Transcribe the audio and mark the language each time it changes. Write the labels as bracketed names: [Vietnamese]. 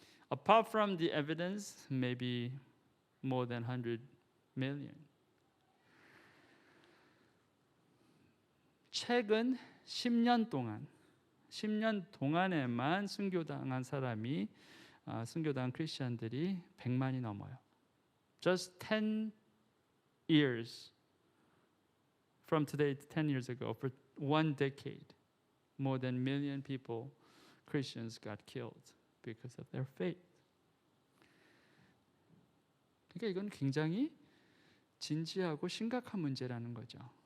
[English] Apart from the evidence, maybe more than 100 million. [Korean] 최근 10년 동안에만 순교당한 사람이 순교당한 크리스천들이 100만이 넘어요. [English] Just 10 years from today to 10 years ago, for one decade, more than 1 million people, Christians got killed because of their faith. [Korean] 그러니까 이건 굉장히 진지하고 심각한 문제라는 거죠.